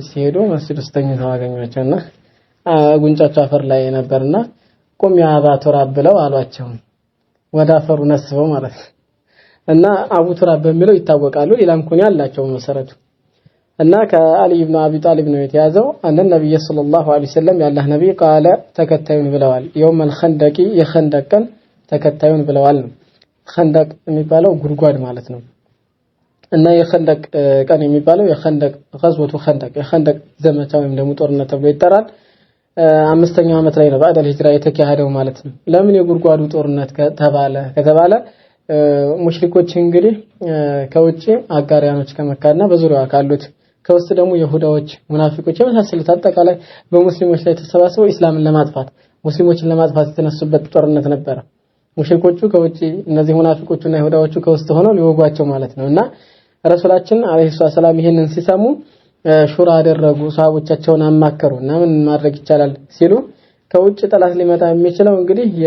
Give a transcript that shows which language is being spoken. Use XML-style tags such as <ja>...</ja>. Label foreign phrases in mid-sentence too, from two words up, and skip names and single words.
<am>ሲሄዱ መስጊድ ውስጥ ተኝተው አገኟቸውና ጉንጫቸው አፈር ላይ ነበርና ቆም ያባ ቱራብ ብለው አሏቸው ወደ አፈሩ ነስበው ማለት እና አቡ ቱራብ በሚለው ይታወቃሉ ሌላም ኩኒ አላቸው መሰረቱ እና ከአሊ ኢብኑ አቢ ጣሊብ ነው የተያዘው አንደ ነብይ</am> <ar>صلى الله عليه وسلم</ar> <am>ያላህ ነብይ ቃለ ተከታዩን ብለዋል</am> <ar>يوم الخندق</ar> <am>የخندق ቀን ተከታዩን ብለዋል ነው خندق የሚባለው ጉድጓድ ማለት ነው እና የخندق ቀን የሚባለው የخندق</am> <ar>غزوة خندق</ar> <am>የخندق ዘመቻ ወይም ደግሞ ጦርነት ተብሎ ይጠራል አምስተኛው ዓመት ላይ ነው</am> <ar>بعد هجرة</ar> <am>የተካሄደው ማለት ነው ለምን የጉድጓዱ ጦርነት ከተባለ ሙሽሪኮች እንግዲህ ከውጪ አጋሪያኖች ከመካና በዙሪያው ካሉት ከውስጥ ደግሞ ይሁዳዎች ሙናፊቆች የመሳሰሉት አጠቃላይ በሙስሊሞች ላይ ተሰባስበው እስላምን ለማጥፋት ሙስሊሞችን ለማጥፋት የተነሱበት ጦርነት ነበረ። ሙሽሪኮቹ ከውጪ እነዚህ ሙናፊቆቹና ይሁዳዎቹ ከውስጥ ሆነው ሊወጓቸው ማለት ነውና ረሱላችን</am> <ar>عليه السلام</ar> <am>ይሄንን ሲሰሙ ሹራ አደረጉ። ሷሃቦቻቸውን አማከሩና ምን ማድረግ ይቻላል ሲሉ ከውጭ ጠላት ሊመጣ የሚችለው እንግዲህ</am>